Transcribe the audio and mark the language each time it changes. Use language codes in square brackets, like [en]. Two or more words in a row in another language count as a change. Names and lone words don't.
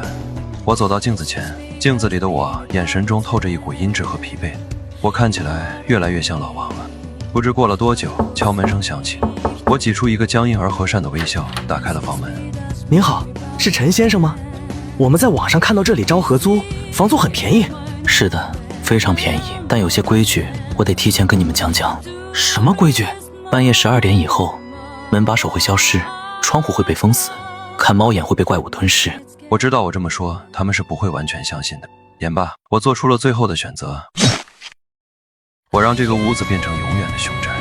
[zh] 我走到鏡子前，鏡子裡的我眼神中透着一股陰鸷和疲憊，我看起來越來越像老王了。不知過了多久，敲門聲響起，我擠出一個僵硬而和善的微笑，打開了房門。您好，是陳先生嗎？我們在網上看到這裡招合租，房租很便宜。是的，非常便宜，但有些規矩，我得提前跟你們講講。什麼規矩？半夜12點以後，門把手會消失，窗戶會被封死，看貓眼會被怪物吞噬。我知道我這麼說，他們是不會完全相信的。言罷，我做出了最後的選擇。我讓這個屋子變成永遠的凶宅。